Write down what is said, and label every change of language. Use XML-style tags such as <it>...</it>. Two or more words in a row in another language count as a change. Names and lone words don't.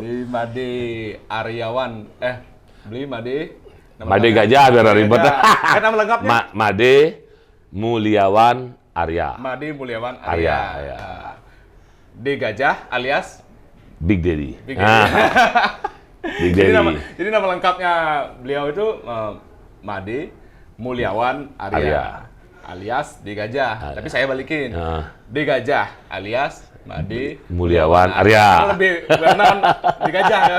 <id>Blimade Aryawan. Blimade. Made Gajah biar ribet. Kan nama lengkapnya? Made Mulyawan Arya. Made Mulyawan Arya. Arya. D Gajah alias Big Daddy. Big Daddy. Big Daddy. Jadi nama lengkapnya beliau itu Made Mulyawan Arya. Alias D Gajah. Tapi saya balikin. D Gajah alias Made Mulyawan Arya. Lebih benar D Gajah ya.</id>